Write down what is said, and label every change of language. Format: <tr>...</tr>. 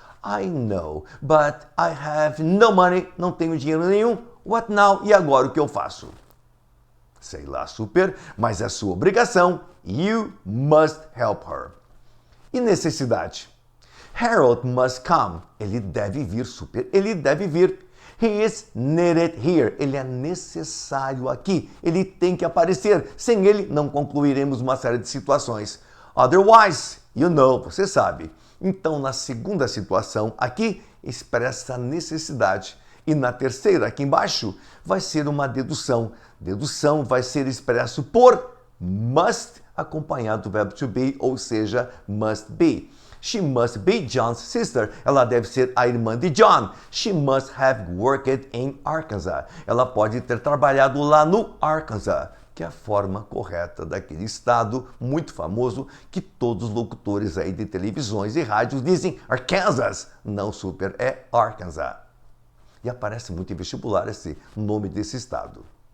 <en>I know, but I have no money.</en> <pt>Não tenho dinheiro nenhum.</pt> <en>What now?</en> <pt>E agora o que eu faço? Sei lá, super, mas é sua obrigação.</pt> <en>You must help her.</en> <pt>E necessidade?</pt> <en>Harold must come.</en> <pt>Ele deve vir, super. Ele deve vir.</pt> <en>He is needed here.</en> <pt>Ele é necessário aqui. Ele tem que aparecer. Sem ele, não concluiremos uma série de situações.</pt> <en>Otherwise, you know,</en> <pt>você sabe. Então, na segunda situação, aqui, expressa a necessidade. E na terceira, aqui embaixo, vai ser uma dedução. Dedução vai ser expresso por must, acompanhado do verbo to be, ou seja, must be.</pt> <en>She must be John's sister.</en> <pt>Ela deve ser a irmã de John.</pt> <en>She must have worked in Arkansas.</en> <pt>Ela pode ter trabalhado lá no Arkansas, que é a forma correta daquele estado muito famoso que todos os locutores aí de televisões e rádios dizem Arkansas. Não, super, é Arkansas. E aparece muito em vestibular esse nome desse estado.</pt>